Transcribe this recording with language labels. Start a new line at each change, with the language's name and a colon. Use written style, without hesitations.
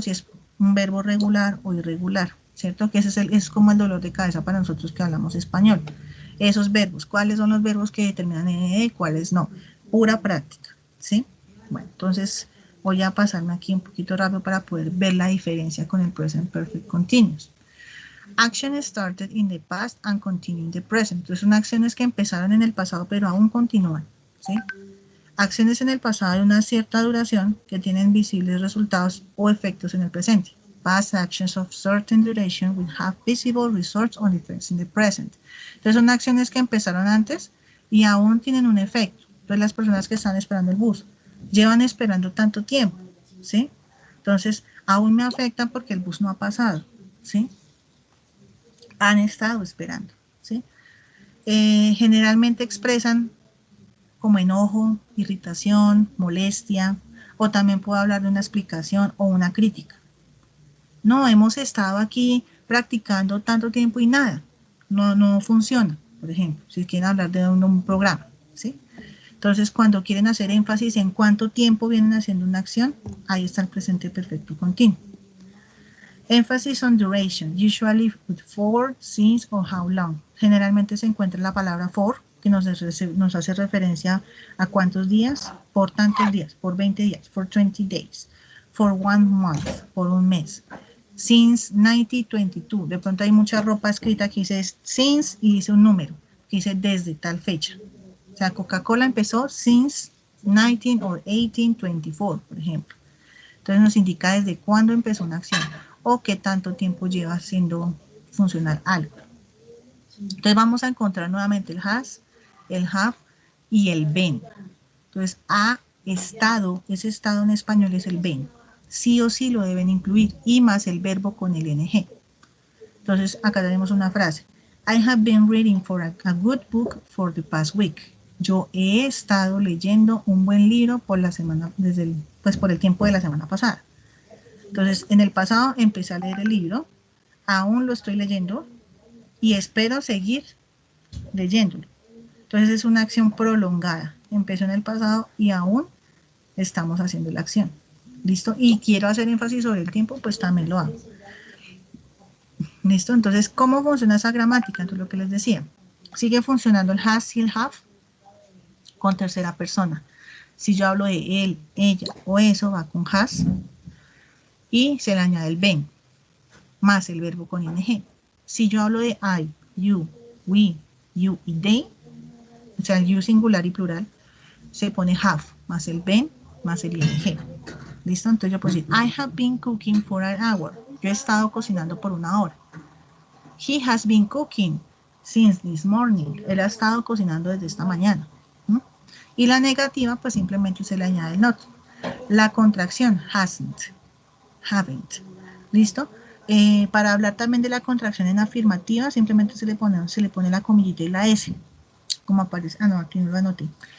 Spanish: Si es un verbo regular o irregular, ¿cierto? Que ese es como el dolor de cabeza para nosotros que hablamos español. Esos verbos, ¿cuáles son los verbos que determinan en cuáles no? Pura práctica, ¿sí? Bueno, entonces voy a pasarme aquí un poquito rápido para poder ver la diferencia con el present perfect continuous.
English: Action started in the past and continue in the present.
Spanish: Entonces son acciones que empezaron en el pasado pero aún continúan, ¿sí? Acciones en el pasado de una cierta duración que tienen visibles resultados o efectos en el presente.
English: Past actions of certain duration will have visible results or effects in the present.
Spanish: Entonces son acciones que empezaron antes y aún tienen un efecto. Entonces las personas que están esperando el bus llevan esperando tanto tiempo, ¿sí? Entonces aún me afectan porque el bus no ha pasado, ¿sí? Han estado esperando, ¿sí? Generalmente expresan como enojo, irritación, molestia, o también puedo hablar de una explicación o una crítica. No, hemos estado aquí practicando tanto tiempo y nada, no funciona, por ejemplo, si quieren hablar de un programa, ¿sí? Entonces, cuando quieren hacer énfasis en cuánto tiempo vienen haciendo una acción, ahí está el presente perfecto continuo.
English: Emphasis on duration, usually with for, since, or how long.
Spanish: Generalmente se encuentra la palabra for, que nos hace referencia a cuántos días, por tantos días, por 20 días,
English: for 20 days, for 1 month,
Spanish: por un mes.
English: Since 1922,
Spanish: de pronto hay mucha ropa escrita que dice since y dice un número, que dice desde tal fecha. O sea, Coca-Cola empezó
English: since 19 or 1824,
Spanish: por ejemplo. Entonces nos indica desde cuándo empezó una acción o qué tanto tiempo lleva haciendo funcionar algo. Entonces vamos a encontrar nuevamente el has, el have y el been. Entonces ha estado, ese estado en español es el been. Sí o sí lo deben incluir y más el verbo con el ing. Entonces acá tenemos una frase.
English: I have been reading for a good book for the past week.
Spanish: Yo he estado leyendo un buen libro por la semana, por el tiempo de la semana pasada. Entonces, en el pasado empecé a leer el libro, aún lo estoy leyendo y espero seguir leyéndolo. Entonces, es una acción prolongada. Empezó en el pasado y aún estamos haciendo la acción. ¿Listo? Y quiero hacer énfasis sobre el tiempo, pues también lo hago. ¿Listo? Entonces, ¿cómo funciona esa gramática? Entonces, lo que les decía. Sigue funcionando el has y el have con tercera persona. Si yo hablo de él, ella o eso, va con has. Y se le añade el been, más el verbo con ing. Si yo hablo de I, you, we, you y they, o sea, el you singular y plural, se pone have, más el been, más el ing. ¿Listo? Entonces yo puedo decir,
English: I have been cooking for an hour.
Spanish: Yo he estado cocinando por una hora.
English: He has been cooking since this morning.
Spanish: Él ha estado cocinando desde esta mañana. Y la negativa, pues simplemente se le añade el not. La contracción, hasn't. Haven't. ¿Listo? Para hablar también de la contracción en afirmativa, simplemente se le pone la comillita y la S. Como aparece. Ah, no, aquí no lo anoté.